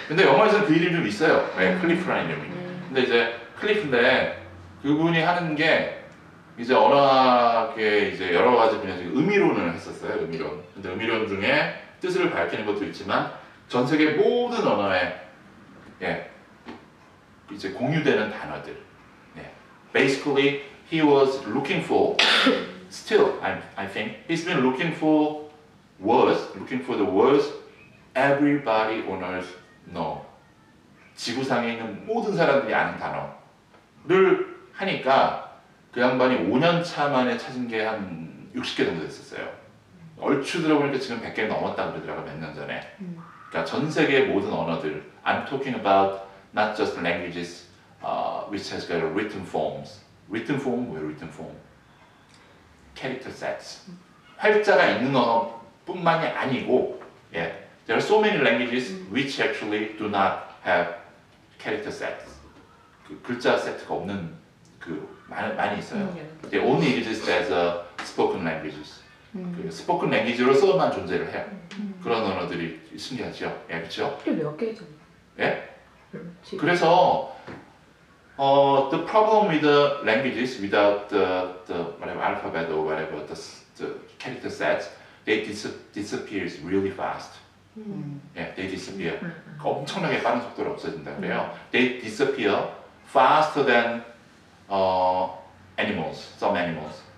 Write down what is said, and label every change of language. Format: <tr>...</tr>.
<ko>근데 영어에서는 그 이름이 좀 있어요. 네, 클리프라는 이름이. 근데 이제 클리프인데 그분이 하는 게 이제 언어학의 이제 여러 가지 분야에서 의미론을 했었어요. 의미론. 근데 의미론 중에 뜻을 밝히는 것도 있지만 전 세계 모든 언어에 이제 공유되는 단어들. 네.</ko> <en>Basically, he was looking for, still, I think, he's been looking for the words everybody on earth know.</en> <ko>지구상에 있는 모든 사람들이 아는 단어를 하니까 그 양반이 5년 차 만에 찾은 게 한 60개 정도 됐었어요. 얼추 들어보니까 지금 100개 넘었다 그러더라고요, 몇 년 전에. 그러니까 전 세계의 모든 언어들.</ko> <en>I'm talking about not just languages which has got written forms. written form,</en> <ko>뭐예요,</ko> <en>written form? character sets.</en> <ko>활자가 있는 언어뿐만이 아니고,</ko> <en>yeah, there are so many languages which actually do not have character sets.</en> <ko>그 글자 세트가 없는 그 많이 있어요.</ko> <en>They only exist as spoken languages.</en> <ko>그 spoken language로서만 존재를 해요. 그런 언어들이 신기하죠. 예, 그렇죠? 이게 몇 개죠? 예? 그래서</ko> <en>the problem with the languages without the whatever alphabet or whatever the character sets, they disappears really fast. 예, they disappear.</en> <ko>엄청나게 빠른 속도로 없어진다 그래요.</ko> <en>They disappear faster than animals, some animals.</en>